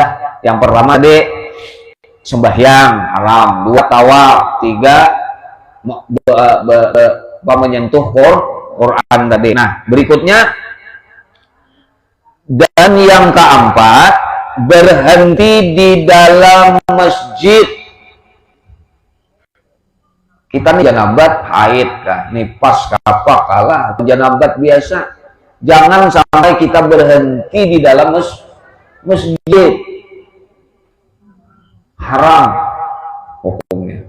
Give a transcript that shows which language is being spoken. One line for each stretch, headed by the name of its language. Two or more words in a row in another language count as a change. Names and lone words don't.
Indonesian: Yang pertama sembahyang haram, 2 tawaf, 3 menyentuh Quran tadi. Nah berikutnya, dan yang keempat berhenti di dalam masjid. Kita nih janabat haid kah, nipas apa kalah, janabat biasa, jangan sampai kita berhenti di dalam masjid, haram hukumnya.